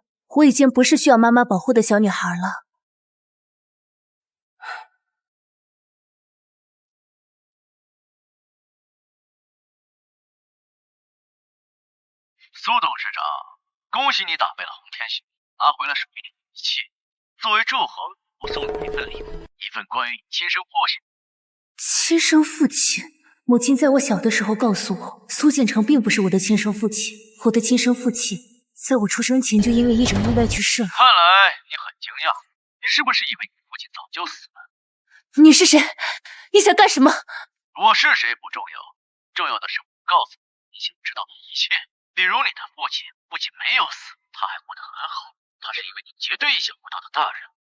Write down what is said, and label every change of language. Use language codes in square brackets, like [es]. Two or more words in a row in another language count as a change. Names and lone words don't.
[zh] 我已經不是需要媽媽保護的小女孩了。蘇董事長，恭喜你打敗了洪天雄，拿回了屬於你的一切。作為祝賀，我送你一份禮物，一份關於你親生父親。親生父親？母親在我小的時候告訴我，蘇建成並不是我的親生父親。我的親生父親在我出生前就因為一場意外去世了。看來你很驚訝，你是不是以為你父親早就死了？你是誰？你想幹什麼？我是誰不重要，重要的是我告訴你，心知道的一切。比如你的父亲不仅没有死，他还活得很好，他是一位你绝对意想不到的大人。